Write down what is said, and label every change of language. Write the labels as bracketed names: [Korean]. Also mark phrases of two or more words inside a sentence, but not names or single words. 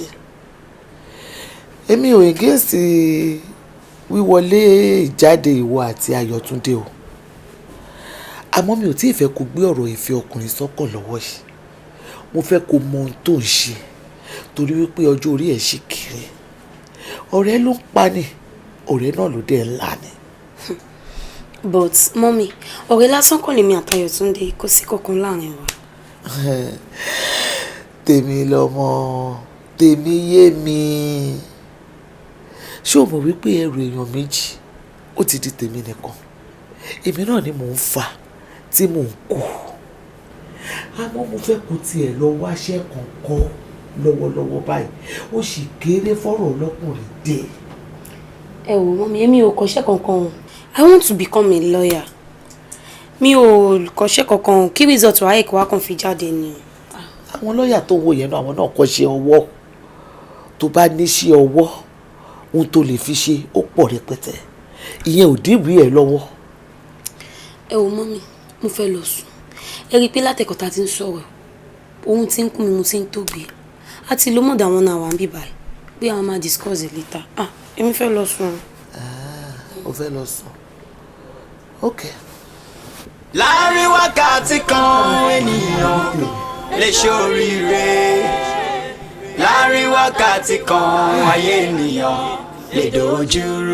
[Yoruba] Èmi ò against wíwọlé ìjáde ìwọ àti Ayọ̀túndé o àmọ́ mi ò tí ì fẹ́ kó gbé ọ̀rọ̀ ìfẹ́ ọkùnrin sọ́kàn lọ́wọ́ yìí. Mo fẹ́ kó mọ ohun tó ń ṣe torí wípé ọjọ́ orí ẹ̀ ṣì kéré. Ọ̀rẹ́ ló ń pa ni ọ̀rẹ́ náà ló dé ńlá ni. [English] But mommy [Yoruba] ọ̀rẹ́ lásán kọ́ lèmi àti Ayọ̀túndé kò sí kankan láàrin wa. Tèmi lọ́mọ tèmi yé mi. Ṣé o mọ̀ wípé ẹrù èèyàn méjì ó ti di tèmi nìkan? Èmi náà ni mò ń fà tí mò ń kú. Àmọ́ mo fẹ́ kó tiẹ̀ lọ wáṣẹ́ kankan lọ́wọ́lọ́wọ́ báyìí ó sì kéré fọ́rọ̀ ọlọ́kùnrin dé. Ẹ wò mọ́mí èmi ò kọ́ṣẹ́ kankan o. [English] I want to become a lawyer. [Yoruba] Mi ò kọ́ṣẹ́ kankan kí result wa ẹ̀kọ́ wa kan fi jáde ni. Àwọn lọ́ọ̀yà tó wò yẹn náà àwọn náà kọ́ṣẹ́ ọwọ́. Tó bá níṣẹ́ ọwọ́ ohun tó lè fi ṣe ó pọ̀ rẹpẹtẹ. Ìyẹn ò dìbò ẹ̀ lọ́wọ́. Ẹ wò mọ́mí mo fẹ́ lọ sùn. Ẹ rí i pé látẹ̀kọ̀ ta ti ń sọ̀rọ̀ ohun tí ń kún mi mo ti ń tóbi. A ti lo mọ̀dà wọn náà wà ń bí báyìí pé àwọn máa [English] discuss it later. [Yoruba] Èmi fẹ́ lọ sùn. O fẹ́ lọ sùn. Okay. Láàrin wákàtí kan ènìyàn lè ṣoríire. Láàrin wákàtí kan ayé ènìyàn lè dojúrú.